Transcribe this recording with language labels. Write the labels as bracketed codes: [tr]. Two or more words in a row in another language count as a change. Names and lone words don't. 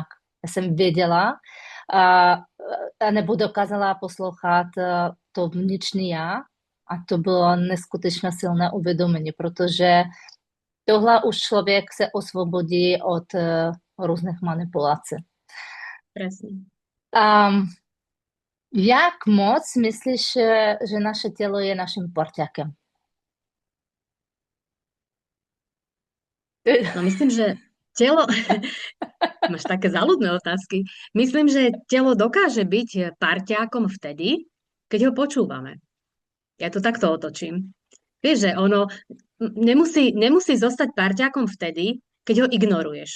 [cs] Já jsem věděla a, a nebo dokázala poslouchat to vnitřní já a to bylo neskutečně silné uvědomění, protože tohle už člověk se osvobodí od různých manipulací. [sk] presne. [cs] Um, jak moc myslíš, že naše tělo je naším parťákem? [sk] No myslím, že telo, máš také záľudné otázky, myslím, že telo dokáže byť parťákom vtedy, keď ho počúvame. Ja to takto otočím. Vieš, že ono nemusí zostať parťákom vtedy, keď ho ignoruješ.